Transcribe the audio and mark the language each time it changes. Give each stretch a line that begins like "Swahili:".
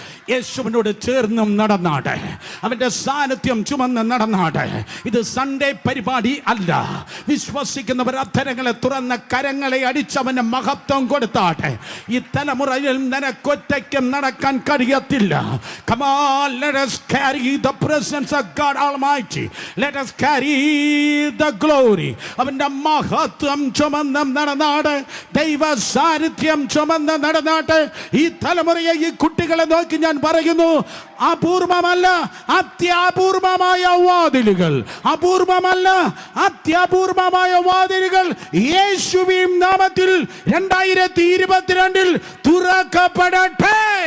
Malayalam: യേശുവിനോട് ചേർന്നും നടന്നാട്ടെ, അവൻ്റെ സാന്നിധ്യം ചുമന്ന് നടന്നാട്ടെ. ഇത് സൺഡേ പരിപാടി അല്ല. വിശ്വസിക്കുന്നവർ അധരങ്ങളെ തുറന്ന കരങ്ങളെ അടിച്ചവന് മഹത്വം കൊടുത്താട്ടെ. ഈ തലമുറയിൽ നിനക്കൊറ്റയ്ക്കും നടക്കാൻ കഴിയത്തില്ല.
English: Come on, let us carry the presence of God Almighty. Let us carry the glory.
Malayalam: അവൻ്റെ മഹത്വം ചുമന്ന് നടന്നാട്ടെ, ദൈവ സാന്നിധ്യം ചുമന്ന് നടന്നാട്ടെ. ഈ തലമുറയെ, ഈ കുട്ടികളെ നോക്കി ഞാൻ പറയുന്നു, അപൂർവമല്ല അത്യപൂർവമായ വാതിലുകൾ, അപൂർവമല്ല അത്യപൂർവമായ വാതിലുകൾ യേശുവിൻ നാമത്തിൽ 2022 തുറക്കപ്പെടട്ടെ.